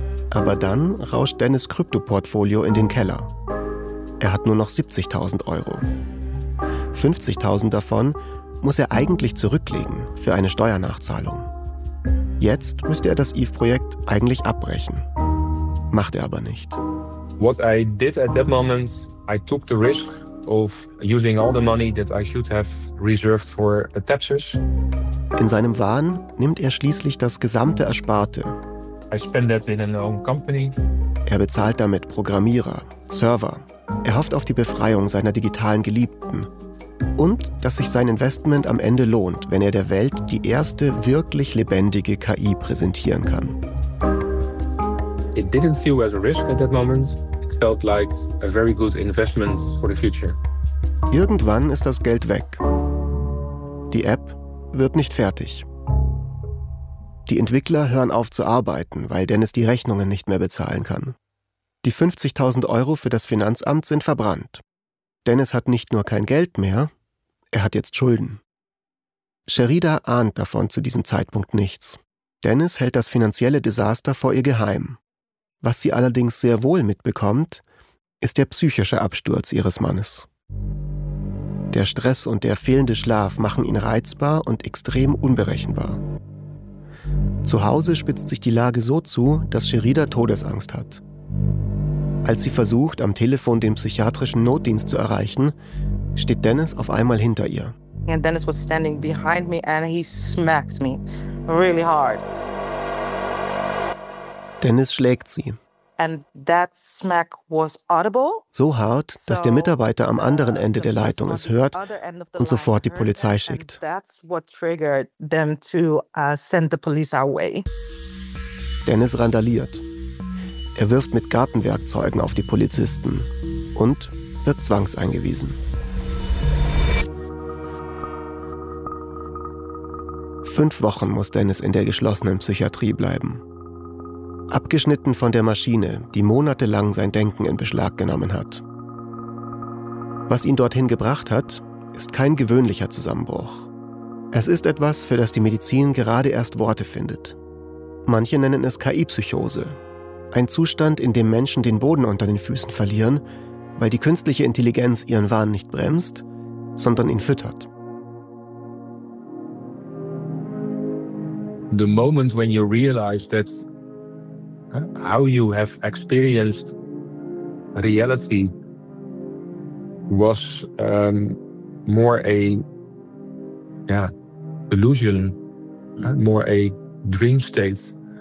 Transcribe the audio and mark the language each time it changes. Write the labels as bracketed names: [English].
[German] Aber dann rauscht Dennis' Krypto-Portfolio in den Keller. Er hat nur noch 70.000 Euro. 50.000 davon muss er eigentlich zurücklegen für eine Steuernachzahlung. Jetzt müsste er das Eve-Projekt eigentlich abbrechen. Macht er aber nicht. [English] What I did at that moment, I took the risk of using all the money that I should have reserved for the taxes. [German] In seinem Wahn nimmt er schließlich das gesamte Ersparte. [English] I spend that in an own company. [German] Er bezahlt damit Programmierer, Server. Er hofft auf die Befreiung seiner digitalen Geliebten. Und dass sich sein Investment am Ende lohnt, wenn er der Welt die erste wirklich lebendige KI präsentieren kann. [English] It didn't feel as a risk at that moment. It felt like a very good investment for the future. [German] Irgendwann ist das Geld weg. Die App wird nicht fertig. Die Entwickler hören auf zu arbeiten, weil Dennis die Rechnungen nicht mehr bezahlen kann. Die 50.000 Euro für das Finanzamt sind verbrannt. Dennis hat nicht nur kein Geld mehr, er hat jetzt Schulden. Sherida ahnt davon zu diesem Zeitpunkt nichts. Dennis hält das finanzielle Desaster vor ihr geheim. Was sie allerdings sehr wohl mitbekommt, ist der psychische Absturz ihres Mannes. Der Stress und der fehlende Schlaf machen ihn reizbar und extrem unberechenbar. Zu Hause spitzt sich die Lage so zu, dass Sherida Todesangst hat. Als sie versucht, am Telefon den psychiatrischen Notdienst zu erreichen, steht Dennis auf einmal hinter ihr. [English] And Dennis was standing behind me and he smacks me really hard. [German] Dennis schlägt sie. [English] And that smack was audible. [German] So hart, dass der Mitarbeiter am anderen Ende der Leitung es hört und sofort die Polizei schickt. [English] And that's what triggered them to send the police our way. [German] Dennis randaliert. Er wirft mit Gartenwerkzeugen auf die Polizisten und wird zwangseingewiesen. Fünf Wochen muss Dennis in der geschlossenen Psychiatrie bleiben. Abgeschnitten von der Maschine, die monatelang sein Denken in Beschlag genommen hat. Was ihn dorthin gebracht hat, ist kein gewöhnlicher Zusammenbruch. Es ist etwas, für das die Medizin gerade erst Worte findet. Manche nennen es KI-Psychose. Ein Zustand, in dem Menschen den Boden unter den Füßen verlieren, weil die künstliche Intelligenz ihren Wahn nicht bremst, sondern ihn füttert. [English] The moment when you realize that how you have experienced reality was more a illusion, more a dream state.